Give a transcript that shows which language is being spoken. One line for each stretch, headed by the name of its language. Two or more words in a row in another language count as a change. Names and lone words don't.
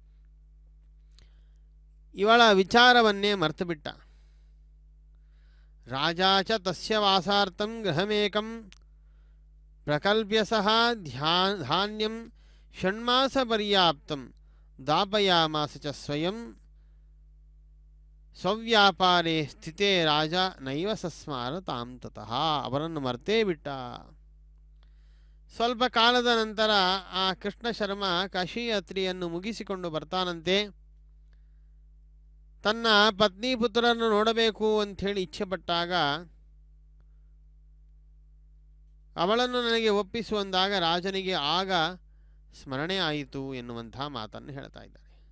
Kannada: ಇವಳ ವಿಚಾರವನ್ನೇ ಮರೆತುಬಿಟ್ಟ.
Sanskrit: ರಾಜ ಚ ತಸ್ಯ ವಾಸಾರ್ಥಂ ಗೃಹಮೇಕಂ ಪ್ರಕಲ್ಪ್ಯ ಸಹ ಧಾನ್ಯಂ ಷಣ್ಮಾಸ ಪರ್ಯಾಪ್ತಂ ದಾಪಯಾಮಾಸ ಚ ಸ್ವಯಂ ಸ್ವವ್ಯಾಪಾರೇ ಸ್ಥಿತೇ ರಾಜ ನೈವ ಸಸ್ಮಾರ ತಾಂ ತತಃ.
Kannada: ಅವರನ್ನು ಮರ್ತೇ ಬಿಟ್ಟ. ಸ್ವಲ್ಪ ಕಾಲದ ನಂತರ ಆ ಕೃಷ್ಣ ಶರ್ಮ ಕಾಶಿ ಯಾತ್ರೆಯನ್ನು ಮುಗಿಸಿಕೊಂಡು ಬರ್ತಾನಂತೆ. ತನ್ನ ಪತ್ನಿ ಪುತ್ರರನ್ನು ನೋಡಬೇಕು ಅಂಥೇಳಿ ಇಚ್ಛೆಪಟ್ಟಾಗ ಅವಳನ್ನು ನನಗೆ ಒಪ್ಪಿಸುವಂದಾಗ ರಾಜನಿಗೆ ಆಗ ಸ್ಮರಣೆ ಆಯಿತು ಎನ್ನುವಂಥ ಮಾತನ್ನು ಹೇಳ್ತಾ ಇದ್ದಾರೆ.